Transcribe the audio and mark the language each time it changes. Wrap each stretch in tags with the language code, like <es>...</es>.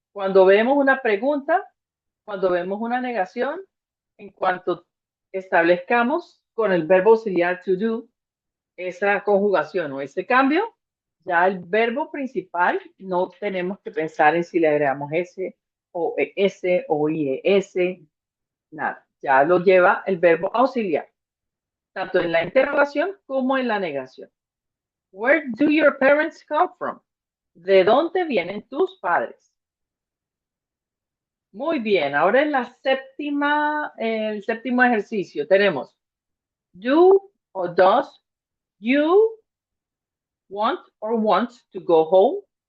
<es>Cuando vemos una pregunta, cuando vemos una negación, en cuanto establezcamos con el verbo auxiliar to do esa conjugación o ese cambio, ya el verbo principal no tenemos que pensar en si le agregamos S o ES o IES, nada. Ya lo lleva el verbo auxiliar, tanto en la interrogación como en la negación.</es> <en>Where do your parents come from?</en> <es>¿De dónde vienen tus padres? Muy bien, ahora en la el séptimo ejercicio tenemos do o does</es> <en>you want or want to go home.</en>